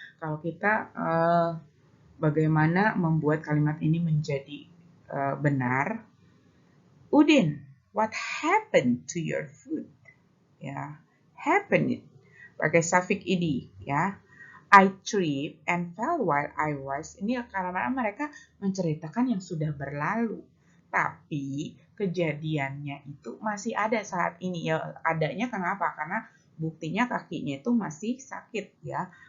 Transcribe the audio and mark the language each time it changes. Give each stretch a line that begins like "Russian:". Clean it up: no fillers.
Indonesian: Kalau kita bagaimana membuat kalimat ini menjadi benar.
English: Udin, what happened to your food?
Indonesian: Ya,
English: happened
Indonesian: pakai suffix ed ya.
English: I tripped and fell while I was.
Indonesian: Ini karena mereka menceritakan yang sudah berlalu. Tapi kejadiannya itu masih ada saat ini ya. Adanya kenapa? Karena buktinya kakinya itu masih sakit ya.